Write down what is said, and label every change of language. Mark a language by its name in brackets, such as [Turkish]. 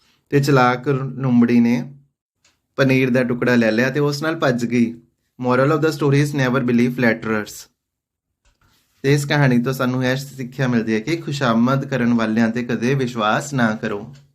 [Punjabi] ਤੇ ਚਲਾਕ ਲੂੰਬੜੀ ਨੇ ਪਨੀਰ ਦਾ ਟੁਕੜਾ ਲੈ ਲਿਆ ਤੇ ਉਸ ਨਾਲ ਭੱਜ ਗਈ। [English] Moral of the story is never believe flatterers. [Punjabi] ਤੇ ਇਸ ਕਹਾਣੀ ਤੋਂ ਸਾਨੂੰ ਇਹ ਸਿੱਖਿਆ ਮਿਲਦੀ ਹੈ ਕਿ ਖੁਸ਼ਾਮਦ ਕਰਨ ਵਾਲਿਆਂ ਤੇ ਕਦੇ ਵਿਸ਼ਵਾਸ ਨਾ ਕਰੋ।